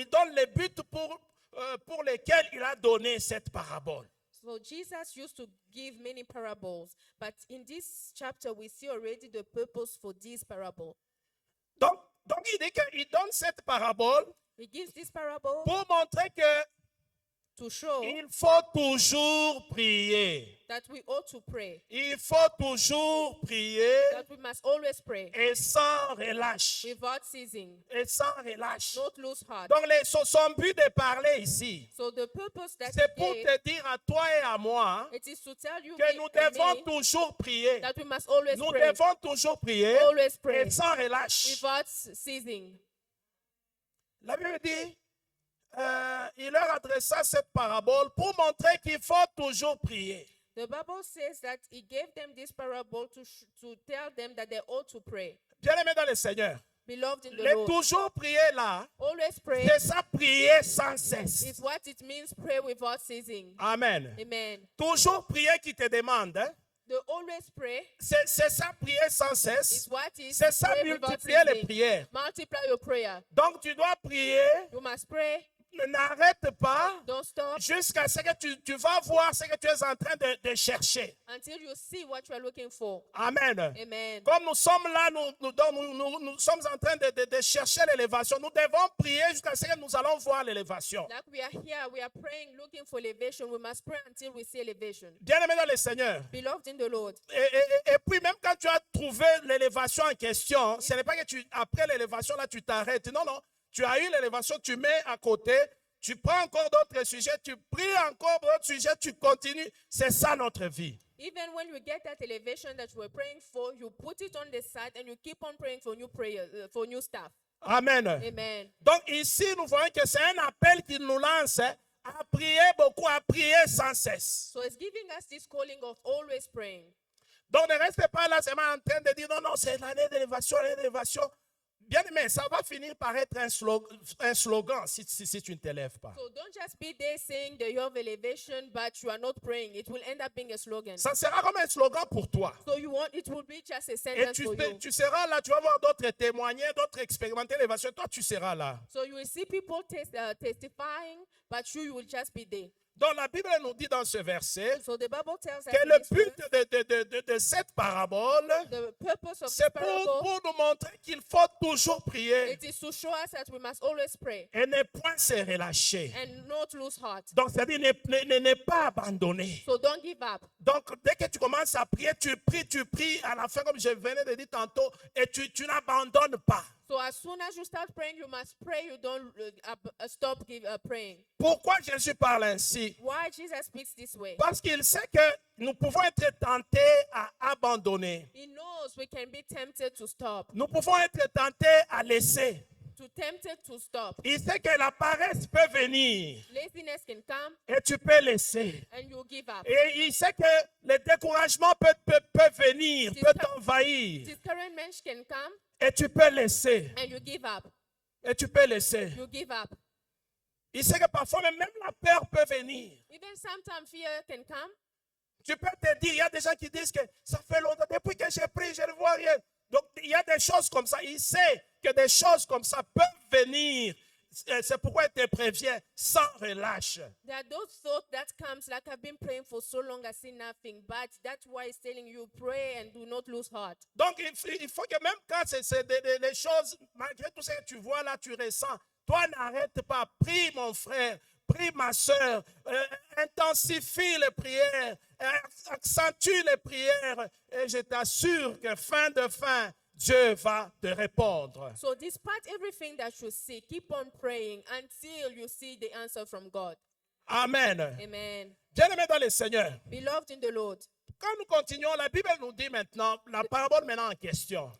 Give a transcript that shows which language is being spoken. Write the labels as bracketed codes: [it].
[fr] Il donne les buts pour lesquels il a donné cette parabole. [en] So Jesus used to give many parables, but in this chapter we see already the purpose for this parable. [fr] Donc il dit qu'il donne cette parabole [en] He gives this parable [fr] pour montrer que [en] to show [fr] il faut toujours prier. [en] that we ought to pray, [fr] Il faut toujours prier [en] that we must always pray [fr] et sans relâche. [en] without ceasing, [fr] Et sans relâche. [en] not lose heart. [fr] Donc son but de parler ici, [en] So the purpose that [fr] c'est [en] he [fr] pour [en] gave, [fr] te dire à toi et à moi [en] it is to tell you [fr] que [en] me [fr] nous [en] and [fr] devons [en] me [fr] toujours prier. [en] that we must always [fr] Nous [en] pray, [fr] devons toujours prier [en] always pray [fr] et sans relâche. [en] without ceasing. [fr] La Bible dit, il leur adressa cette parabole pour montrer qu'il faut toujours prier. [en] The Bible says that he gave them this parable to tell them that they ought to pray. [fr] Bien-aimés dans le Seigneur, [en] Beloved in the [fr] le [en] Lord, [fr] toujours prier là, [en] always pray [fr] c'est ça prier sans cesse. [en] is what it means, pray without ceasing. [fr] Amen. [en] Amen. [fr] Toujours prier qui te demande, hein, [en] The always pray [fr] c'est ça prier sans [en] is [fr] cesse. [en] what is [fr] C'est ça [en] pray without [fr] multiplier les [en] ceasing. [fr] prières. [en] Multiply your prayer. [fr] Donc tu dois prier, [en] You must pray. [fr] n'arrête pas [en] Don't stop [fr] jusqu'à ce que tu vas voir ce que tu es en train de chercher. [en] until you see what you are looking for. [fr] Amen. [en] Amen. [fr] Comme nous sommes là, nous sommes en train de chercher l'élévation. Nous devons prier jusqu'à ce que nous allons voir l'élévation. [en] Like we are here, we are praying, looking for elevation. We must pray until we see elevation. [fr] Bien-aimé dans le Seigneur. [en] Beloved in the Lord. [fr] Et puis même quand tu as trouvé l'élévation en question, ce n'est pas que après l'élévation, là, tu t'arrêtes. Non, non. Tu as eu l'élévation, tu mets à côté, tu prends encore d'autres sujets, tu pries encore d'autres sujets, tu continues. C'est ça notre vie. [en] Even when you get that elevation that you were praying for, you put it on the side and you keep on praying for new prayer, for new stuff. [fr] Amen. [en] Amen. [fr] Donc ici, nous voyons que c'est un appel qu'il nous lance à prier beaucoup, à prier sans cesse. [en] So it's giving us this calling of always praying. [fr] Donc ne restez pas là seulement en train de dire non, non, c'est l'année d'élévation, l'année d'élévation. Bien aimé, ça va finir par être un slogan si tu ne t'élèves pas. [en] So don't just be there saying that you have elevation, but you are not praying. It will end up being a slogan. [fr] Ça sera comme un slogan pour toi. [en] So it will be just a [fr] Et [en] sentence for you. [fr] tu seras là, tu vas voir d'autres témoigner, d'autres expérimenter l'élévation. Toi, tu seras là. [en] So you will see people testifying, but you will just be there. [fr] Donc la Bible nous dit dans ce verset [en] So the Bible tells us [fr] que [en] in [fr] le [en] this [fr] but [en] verse, [fr] de cette parabole, [en] the purpose of this [fr] c'est [en] parable, [fr] pour nous montrer qu'il faut toujours prier [en] it is to show us that we must always pray [fr] et ne point se relâcher. [en] and not lose heart. [fr] Donc, c'est-à-dire ne pas abandonner. [en] So don't give up. [fr] Donc, dès que tu commences à prier, tu pries à la fin, comme je venais de dire tantôt, et tu n'abandonnes pas. [en] So as soon as you start praying, you must pray. You don't stop praying. [fr] Pourquoi Jésus parle ainsi? [en] Why Jesus speaks this way? [fr] Parce qu'il sait que nous pouvons être tentés à abandonner. [en] He knows we can be tempted to stop, [fr] Nous pouvons être tentés à laisser. [en] tempted to stop. [fr] Il sait que la paresse peut venir [en] Laziness can come [fr] et tu peux laisser. [en] and you give up. [fr] Et il sait que le découragement peut venir, peut t'envahir [en] Discouragement can come [fr] et tu peux laisser. [en] and you give up. [fr] Et tu peux laisser. [en] You give up. [fr] Il sait que parfois même la peur peut venir. [en] Even sometimes fear can come. [fr] Tu peux te dire, il y a des gens qui disent que ça fait longtemps, depuis que j'ai pris, je ne vois rien. Donc il y a des choses comme ça. Il sait que des choses comme ça peuvent venir. C'est pourquoi il te prévient sans relâche. [en] There are those thoughts that comes like I've been praying for so long, I see nothing. But that's why he's telling you pray and do not lose heart. [fr] Donc il faut que même quand c'est des choses, malgré tout ce que tu vois là, tu ressens, toi n'arrête pas. Prie mon frère, prie ma soeur, intensifie les prières, accentue les prières et je t'assure que fin de fin, Dieu va te répondre. [en] So despite everything that you see, keep on praying until you see the answer from God. [fr] Amen. [en] Amen. [fr] Bien-aimés dans le Seigneur, [en] Beloved in the Lord. [fr] quand nous continuons, la Bible nous dit maintenant, la parabole maintenant en question.